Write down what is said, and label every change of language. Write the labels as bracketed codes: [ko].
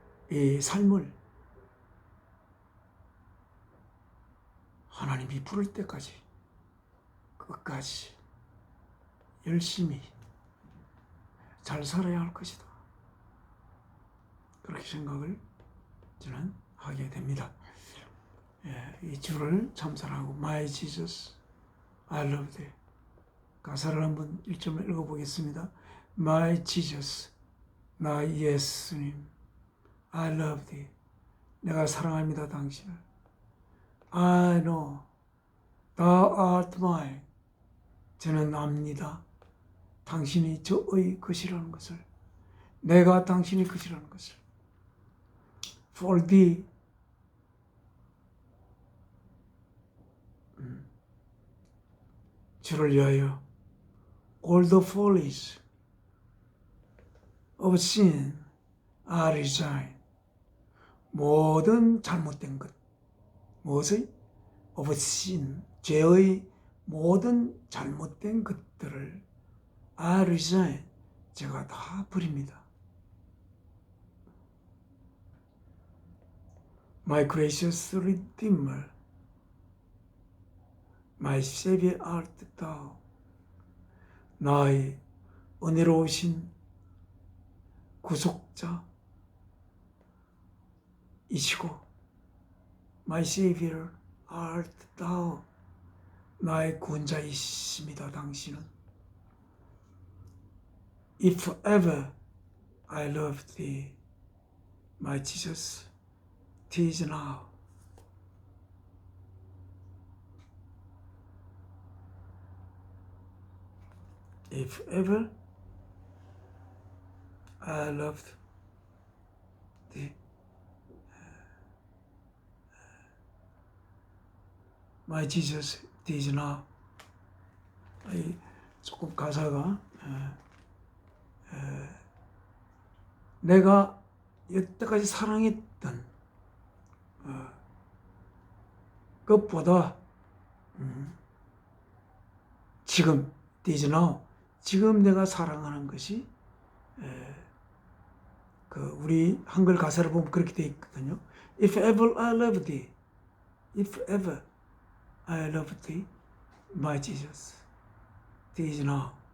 [ko] 이 삶을 하나님이 부를 때까지 끝까지 열심히 잘 살아야 할 것이다. 그렇게 생각을 저는 하게 됩니다. 이 주를 참사랑하고 [en] My Jesus, I love thee. [ko] 가사를 한번 1점을 읽어보겠습니다. [en] My Jesus, [ko] 나의 예수님, [en] I love thee. [ko] 내가 사랑합니다, 당신을. [en] I know, thou art mine. [ko] 저는 압니다. 당신이 저의 것이라는 것을. 내가 당신의 것이라는 것을. [en] For thee, [ko] 주를 위하여 [en] all the follies of sin I resign. [ko] 모든 잘못된 것, 무엇의? [en] of sin, [ko] 죄의 모든 잘못된 것들을 [en] I resign, [ko] 제가 다 버립니다. [en] My gracious Redeemer, My Savior art thou. [ko] 나의 은혜로우신 구속자 이시고 [en] My Savior art thou. [ko] 나의 구원자이십니다, 당신은. [en] If ever I loved thee, my Jesus, 'tis now. If ever I loved thee, my Jesus, 'tis now. [ko] 조금 가사가 내가 여태까지 사랑했던 것보다 지금 [en] this now, [ko] 지금 내가 사랑하는 것이 우리 한글 가사를 보면 그렇게 되어 있거든요. [en] If ever I love thee, if ever I love thee, my Jesus, this now.